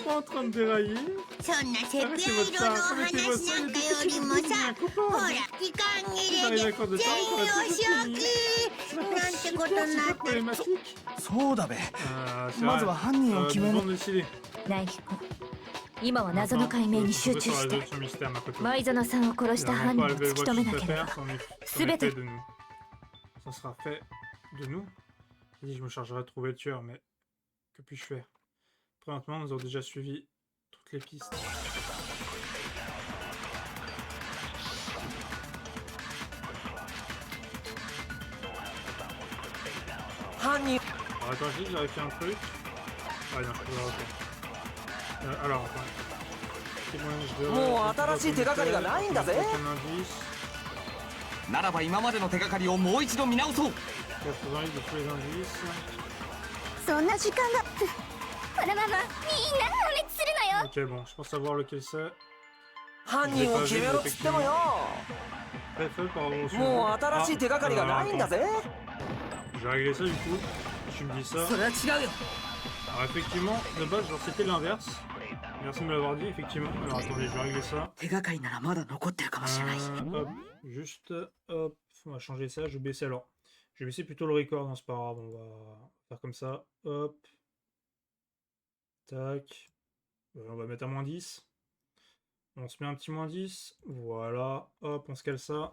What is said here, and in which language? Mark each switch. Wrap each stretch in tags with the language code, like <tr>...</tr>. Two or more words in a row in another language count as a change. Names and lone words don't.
<ja>そんなセピア色のお話なんかよりもさ、ほら時間切れで全員お仕置きなんてことになって。そうだべ。まずは犯人を決める。苗木君、今は謎の解明に集中して前園さんを殺した犯人を突き止めなければ全て。</ja> <fr>Ça sera fait de nous. Je me chargerai de trouver le tueur, mais que puis-je faire? Présentement, nous avons déjà suivi toutes les pistes. Alors, attends, j'ai vérifié un truc. Ah non, je peux vérifier. Alors, attends.</fr> <ja>もう新しい手がかりがないんだぜ。ならば今までの手がかりをもう一度見直そう。そんな時間が。このままみんな破滅するのよ。</ja> <fr>Ok, bon, je pense savoir lequel c'est.</fr> <ja>犯人を決めろっつってもよ。もう新しい手がかりがないんだぜ。</ja> <fr>J'ai réglé ça du coup. Tu me dis ça.</fr> <ja>それは違うよ。</ja> <fr>Alors effectivement, de base, genre c'était l'inverse. Merci de me l'avoir dit, effectivement. Alors attendez, je vais régler ça.</fr> <ja>手がかりならまだ残ってるかもしれない。</ja> <fr>Hop, juste, hop, on va changer ça, je vais baisser alors. Je vais baisser plutôt le record, non c'est pas grave, on va faire comme ça. Hop. Tac. On va mettre à moins 10. On se met un petit moins 10. Voilà. Hop, on se cale ça.</fr>